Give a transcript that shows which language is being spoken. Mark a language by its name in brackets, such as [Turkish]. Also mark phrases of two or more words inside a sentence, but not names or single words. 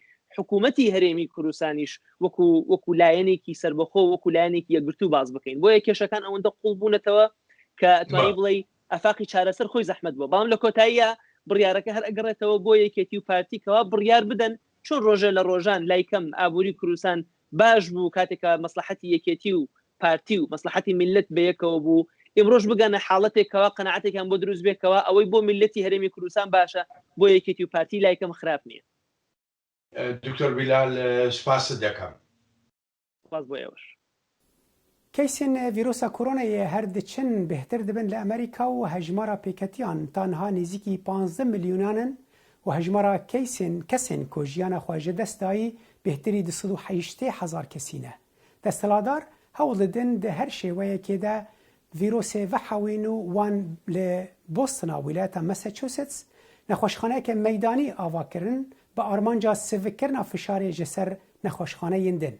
[Central Kurdish] حکوومەتی هەرێمی کوردستانیش وەکو لایەنێکی سربەخۆ وەکو لایەنێکی یەکگرتوو باز بکەین بۆیە کێشەکان ئەوەندە قوڵ بوونەتەوە کە ئەتوانی بڵێ ئەفاقی چارەسەر خۆی زەحمەت بووە بەڵام لە کۆتاییە بڕیارەکە هەر ئەگەڕێتەوە بۆ یەکێتی و پارتیکەوە بڕیار بدەن چۆن ڕۆژە لە ڕۆژان لای کەم ئابووری کوردستان باش بوو کاتێکە مەسلحەتی یەکێتی و پارتی و مەسلحەتی میلەت بەیەکەوە بوو ئێمڕۆژ بگەنە حاڵەتێکەوە قەنەعەتێکیان بۆ دروست بێتەوە ئەوەی بۆ میلەتی هەرێمی کوردستان باشە بۆ یەکێتی و پارتی لای کەم خراپ نییە. دکتۆر بیلال سپاست دەکەم. سپاس بۆ ئێوەش. [Kurdish] کەیسên vîrusa Koronayê her diçin bêhtir dibin li Amerîka û hejmara pêketiyan tanha nêzîkî 15 milyonan û hejmara kesên ku jiyana xwe ji dest dayî bêhtirî 280,000 kesî ne. Desthilatdar hewl didin di her şêweyekê de vîrusê vehewîn û wan li Bostona wîlayeta Massachusetts nexweşxaneyeke meydanî ava kirin bi armanca sivikkirina fişarê ji ser nexweşxaneyên din.